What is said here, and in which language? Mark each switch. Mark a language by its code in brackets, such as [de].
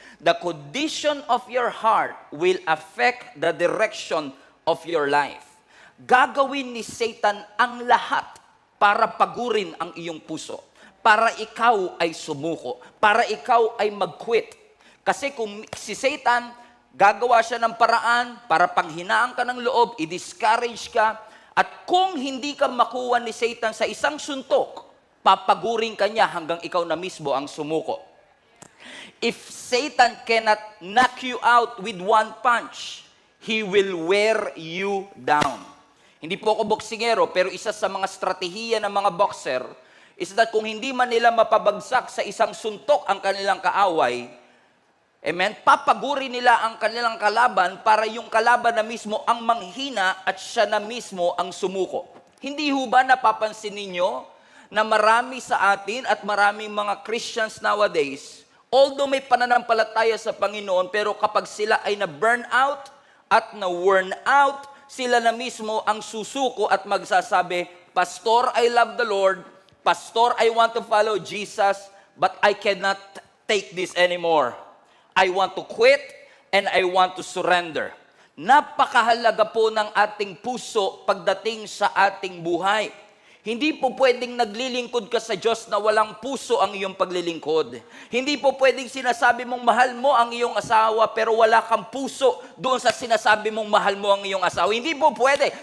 [en] The condition of your heart will affect the direction of your life. [tl] Gagawin ni Satan ang lahat para pagurin ang iyong puso, para ikaw ay sumuko, para ikaw ay mag-quit. Kasi kung si Satan, gagawa siya ng paraan para panghinaan ka ng loob, i-discourage ka, at kung hindi ka makuha ni Satan sa isang suntok, papagurin ka niya hanggang ikaw na mismo ang sumuko. [en] If Satan cannot knock you out with one punch, he will wear you down. [tl] Hindi po ako boksingero, pero isa sa mga strategiya ng mga boxer is that kung hindi man nila mapabagsak sa isang suntok ang kanilang kaaway, amen, papaguri nila ang kanilang kalaban para yung kalaban na mismo ang manghina at siya na mismo ang sumuko. Hindi ho ba napapansin ninyo na marami sa atin at maraming mga Christians nowadays, although may pananampalataya sa Panginoon, pero kapag sila ay na-burn out at na-worn out, sila na mismo ang susuko at magsasabi, Pastor, [en] I love the Lord. Pastor, I want to follow Jesus, but I cannot take this anymore. I want to quit and I want to surrender. [tl] Napakahalaga po ng ating puso pagdating sa ating buhay. Hindi po pwedeng naglilingkod ka sa Diyos na walang puso ang iyong paglilingkod. Hindi po pwedeng sinasabi mong mahal mo ang iyong asawa pero wala kang puso doon sa sinasabi mong mahal mo ang iyong asawa. Hindi po pwede.